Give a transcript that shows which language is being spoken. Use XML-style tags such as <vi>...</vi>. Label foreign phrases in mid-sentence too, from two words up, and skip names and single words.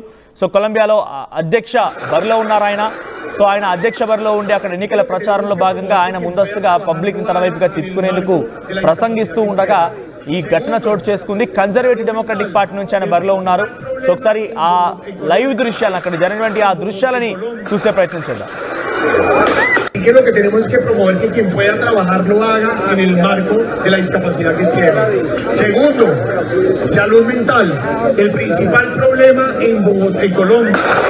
<te>సో కొలంబియాలో అధ్యక్ష బరిలో ఉన్నారు ఆయన. సో ఆయన అధ్యక్ష బరిలో ఉండి అక్కడ ఎన్నికల ప్రచారంలో భాగంగా ఆయన ముందస్తుగా పబ్లిక్ తన వైపుగా తిప్పుకునేందుకు ప్రసంగిస్తూ ఉండగా ఈ ఘటన చోటు చేసుకుంది. కన్జర్వేటివ్ డెమోక్రటిక్ పార్టీ నుంచి ఆయన బరిలో ఉన్నారు. సో ఒకసారి ఆ లైవ్ దృశ్యాలను, అక్కడ జరిగినటువంటి ఆ దృశ్యాలని చూసే ప్రయత్నం చేద్దాం.</te> <es>Que lo que tenemos que promover que quien pueda trabajar lo haga en el marco de la discapacidad que tiene. Segundo, salud mental. El principal problema en Bogotá y Colombia.</es>